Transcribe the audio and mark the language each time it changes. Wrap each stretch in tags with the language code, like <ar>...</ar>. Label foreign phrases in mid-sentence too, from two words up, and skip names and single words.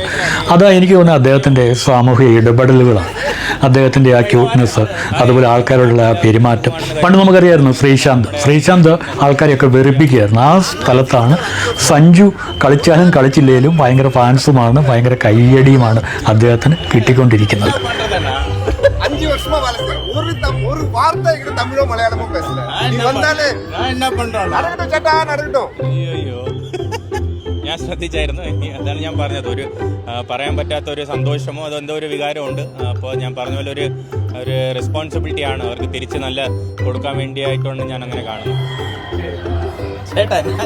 <ml>അതാ എനിക്ക് തോന്നുന്നത് അദ്ദേഹത്തിൻ്റെ സാമൂഹിക ഇടപെടലുകളാണ്, അദ്ദേഹത്തിൻ്റെ ആ ക്യൂട്ട്നെസ്, അതുപോലെ ആൾക്കാരോടുള്ള ആ പെരുമാറ്റം. പണ്ട് നമുക്കറിയായിരുന്നു ശ്രീശാന്ത് ആൾക്കാരെയൊക്കെ വെറുപ്പിക്കുകയായിരുന്നു. ആ സ്ഥലത്താണ് സഞ്ജു കളിച്ചാലും കളിച്ചില്ലേലും ഭയങ്കര ഫാൻസുമാണ്, ഭയങ്കര കയ്യടിയുമാണ് അദ്ദേഹത്തിന് കിട്ടിക്കൊണ്ടിരിക്കുന്നത്.</ml> <ta>5 வருஷமா ஒரு வார்த்தை தமிழோ மலையாளமோ பேசல. நீ வந்தாலே நான் என்ன பண்றேன்? நடக்கட்டும்</ta> <ml>ചേട്ടാ, നടക്കட்டும். അയ്യോ, ഞാൻ ശ്രദ്ധിച്ചായിരുന്നു. അതാണ് ഞാൻ പറഞ്ഞത്, ഒരു പറയാൻ പറ്റാത്ത ഒരു സന്തോഷമോ അതെന്തോ ഒരു വികാരമുണ്ട്. അപ്പോൾ ഞാൻ പറഞ്ഞ പോലെ ഒരു റെസ്പോൺസിബിലിറ്റിയാണ് അവർക്ക് തിരിച്ച് നല്ല കൊടുക്കാൻ വേണ്ടിയായിക്കൊണ്ട് ഞാൻ അങ്ങനെ കാണുന്നു.</ml>